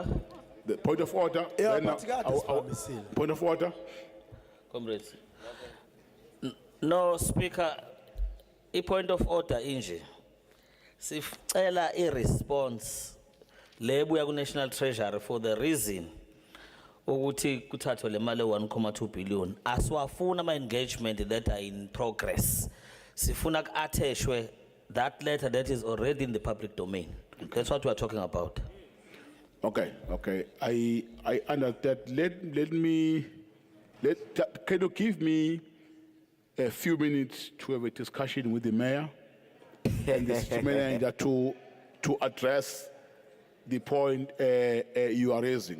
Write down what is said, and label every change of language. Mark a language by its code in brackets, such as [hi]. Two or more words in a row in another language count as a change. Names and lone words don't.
[en] The point of order. then, point of order. comrades. No, Speaker, a point of order inje. [nd] Sifela [en] a response [nd] lebuya ku National Treasury [en] for the reason [nd] ukuthi kuthathwe le mali 1.2 billion. Aswafuna ama [en] engagement that are in progress. [nd] Sifuna ku-attachwe [en] that letter that is already in the public domain. That's what we are talking about. Okay, okay. I understand. Can you give me a few minutes to have a discussion with the mayor and the city manager to address the point you are raising?